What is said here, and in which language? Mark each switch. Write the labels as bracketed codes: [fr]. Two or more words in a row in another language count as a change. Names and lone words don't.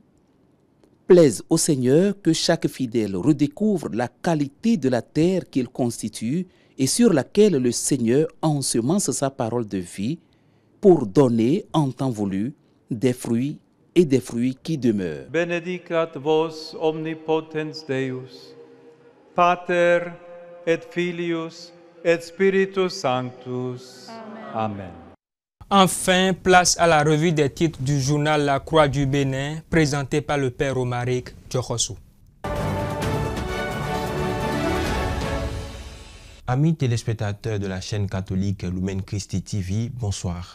[fr] Plaise au Seigneur que chaque fidèle redécouvre la qualité de la terre qu'il constitue et sur laquelle le Seigneur ensemence sa parole de vie pour donner en temps voulu des fruits et des fruits qui demeurent. [la] Benedicat vos omnipotens Deus, Pater et Filius et Spiritus Sanctus. Amen. [fr] Enfin, place à la revue des titres du journal La Croix du Bénin, présenté par le Père Romaric Djokosu. Amis téléspectateurs de la chaîne catholique Lumen Christi TV, bonsoir.